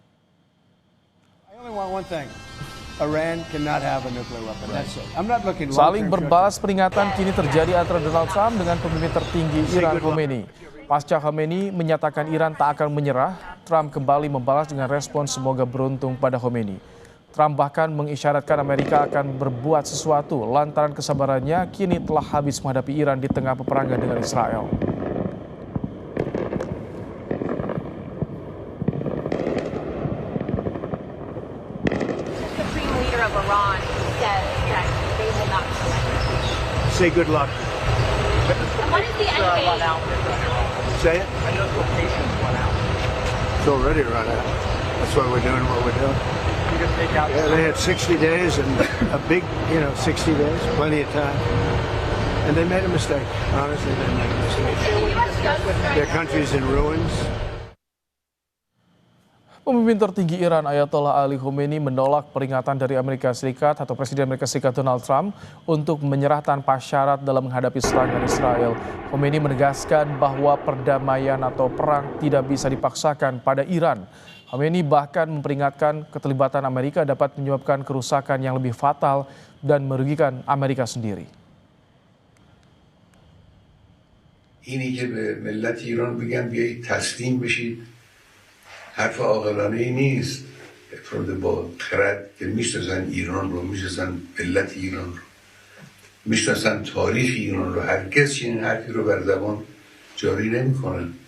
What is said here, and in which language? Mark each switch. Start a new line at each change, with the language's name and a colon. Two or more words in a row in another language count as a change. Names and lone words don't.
Indonesian: Saling berbalas peringatan kini terjadi antara Donald Trump dengan pemimpin tertinggi Iran Khomeini. Pasca Khomeini menyatakan Iran tak akan menyerah, Trump kembali membalas dengan respon semoga beruntung pada Khomeini. Trump bahkan mengisyaratkan Amerika akan berbuat sesuatu lantaran kesabarannya kini telah habis menghadapi Iran di tengah peperangan dengan Israel.
English: Supreme leader of Iran says that they will not surrender. Say good luck. And what is the end game? Say it. I know the location's run out. It's already run out. That's why we're doing what we're doing. Yeah, they had 60 days and a big, 60 days, plenty of time. And they made a mistake. Honestly, they made a mistake. Their country's in ruins.
Indonesian: Pemimpin tertinggi Iran Ayatollah Ali Khamenei menolak peringatan dari Amerika Serikat atau Presiden Amerika Serikat Donald Trump untuk menyerah tanpa syarat dalam menghadapi serangan Israel. Khamenei menegaskan bahwa perdamaian atau perang tidak bisa dipaksakan pada Iran. Khamenei bahkan memperingatkan keterlibatan Amerika dapat menyebabkan kerusakan yang lebih fatal dan merugikan Amerika sendiri.
Persian: اینی که به ملت ایران بگم بیایید تسلیم بشید حرف عاقلانه ای نیست. افراد با خرد که میشناسن ایران رو، میشناسن ملت ایران رو، میشناسن تاریخ ایران رو، هرگز چنین حرفی رو بر زبان جاری نمیکنن.